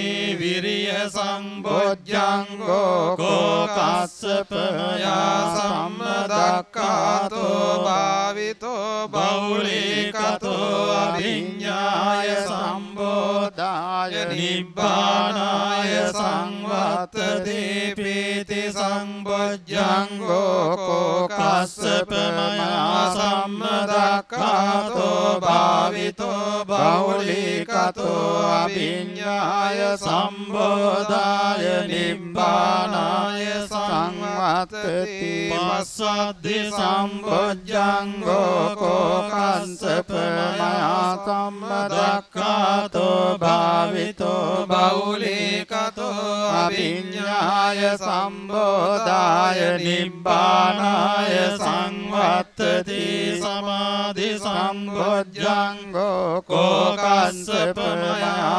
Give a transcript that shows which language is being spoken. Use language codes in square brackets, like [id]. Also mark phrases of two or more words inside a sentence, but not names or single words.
[pi] විරිය සම්බොජ්ජංගෝ කෝකස්සප මයා සම්මදක්ඛාතෝ භාවිතෝ බෞලිකතෝ අභිඤ්ඤාය සම්බෝධාය නිබ්බානාය සංවත්තති පීති සම්බොජ්ජංගෝ කෝකස්සප මයා සම්මදක්ඛාතෝ භාවිතෝ බෞලිකතෝ අභිඤ්ඤාය සම්බෝධාය නිබ්බානාය සංවත්තති සංවත්තති පස්සද්ධි සම්බොජ්ජංගෝ කෝකස්සපමයා සම්මදක්ඛාතෝ භාවිතෝ බෞලීකතෝ අභිඤ්ඤාය සම්බෝධාය නිබ්බානාය සංවත්තති සමාධි සම්බොජ්ජංගෝ කෝකස්සපමයා